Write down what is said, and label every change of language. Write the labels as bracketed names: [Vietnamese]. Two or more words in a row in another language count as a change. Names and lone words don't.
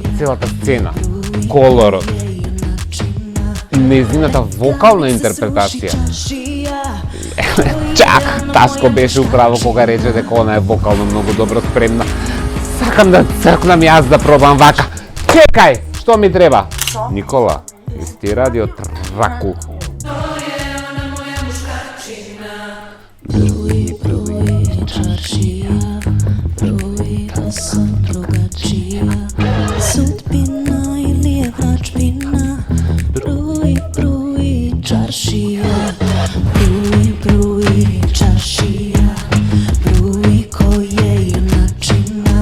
[Macedonian] Целата сцена, колорот, нејзината вокална интерпретација. Чак, Таско беше управо кога рече дека она е вокално многу добро спремна. Сакам да цркнам јас да пробам вака. Чекај, што ми треба? Никола, ти ради од раку. [Serbian] Sudbina ili je vračbina, bruji čaršija, bruji čaršija, bruji koje je načina.